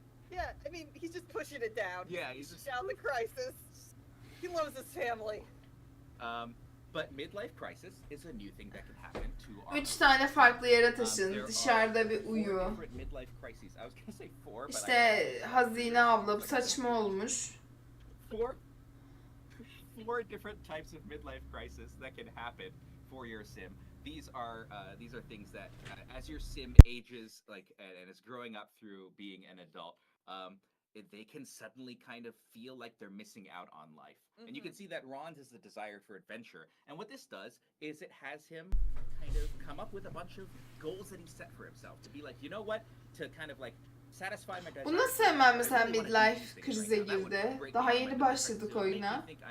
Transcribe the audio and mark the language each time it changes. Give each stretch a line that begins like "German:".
English: Yeah, I mean, he's just pushing it down. Yeah, he's just down the crisis. He loves his family. But midlife crisis is a new thing that can happen to our.
Turkish: 3 tane farklı yere taşın. Dışarıda bir uyu.
English: Midlife crises. I was gonna say 4, but
Turkish: İşte Hazine abla, bu saçma olmuş.
English: Four different types of midlife crisis that can happen for your sim. These are things that as your sim ages and is growing up through being an adult, they can suddenly kind of feel like they're missing out on life. And you can see that Ron's is the desire for adventure. And what this does is it has him kind of come up with a bunch of goals that he set for himself to be like, you know what, to kind of like satisfy my desire.
Turkish: Bu nasıl hemen mesela midlife krize girdi? Daha yeni başladık oyuna.